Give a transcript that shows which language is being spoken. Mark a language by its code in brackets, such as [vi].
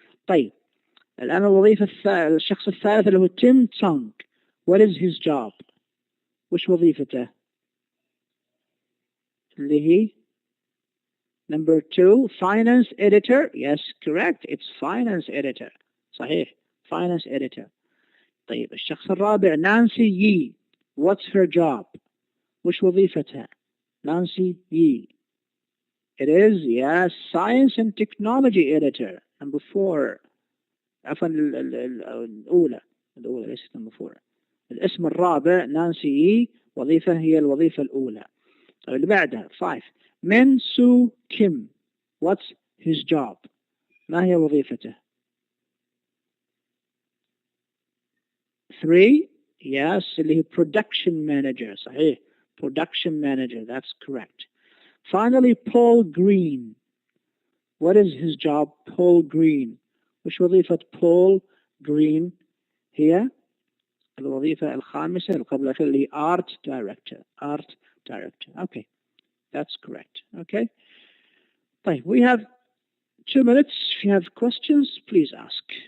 [ar] طيب الآن الشخص الثالث اللي هو تيم تسونغ. [en] what is his job? [ar] وش وظيفته؟ اللي هي number 2 finance editor. [en] yes correct it's finance editor. صحيح finance editor. [ar] طيب الشخص الرابع نانسي يي. [en] what's her job? [ar] وش وظيفتها؟ [en] Nancy يي. it is yes science and technology editor. number 4. [ar] عفوا الأولى ليست number 4. الاسم الرابع نانسي يي وظيفة هي الوظيفة الأولى. طيب اللي بعدها 5 من سو كيم. [en] what's his job? [ar] ما هي وظيفته؟ 3 yes اللي هي production manager. [en] صحيح production manager that's correct. finally Paul Green. what is his job? Paul Green. [ar] وش وظيفة Paul Green؟ هي الوظيفة الخامسة اللي قبل الأخير اللي هي art director. [en] okay that's correct. okay طيب we have 2 minutes. if you have questions please ask.